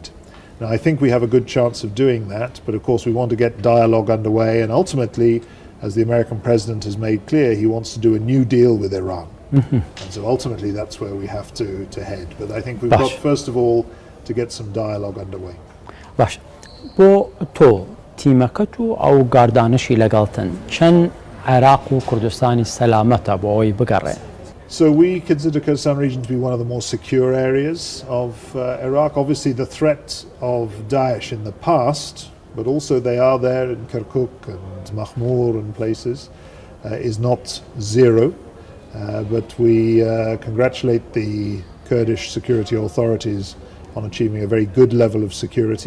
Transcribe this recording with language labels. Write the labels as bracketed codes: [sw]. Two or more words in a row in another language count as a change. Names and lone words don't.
[en] Now, I think we have a good chance of doing that, but of course we want to get dialogue underway, and ultimately, as the American president has made clear, he wants to do a new deal with Iran. And so ultimately that's where we have to head. But I think we've got, first of all, to get some dialogue underway. [ckb] باش بۆ تۆ تیمەکەت و ئەو گاردانشی لەگەڵتن چەند عێراق و کوردستانی سەلامەتە بۆ ئەوەی بگەڕێن؟ [en] So we consider Kurdistan region to be one of the more secure areas of Iraq. Obviously the threat of Daesh in the past, but also they are there in Kirkuk and Mahmur and places, is not zero. But we congratulate the Kurdish security authorities on achieving a very good level of security.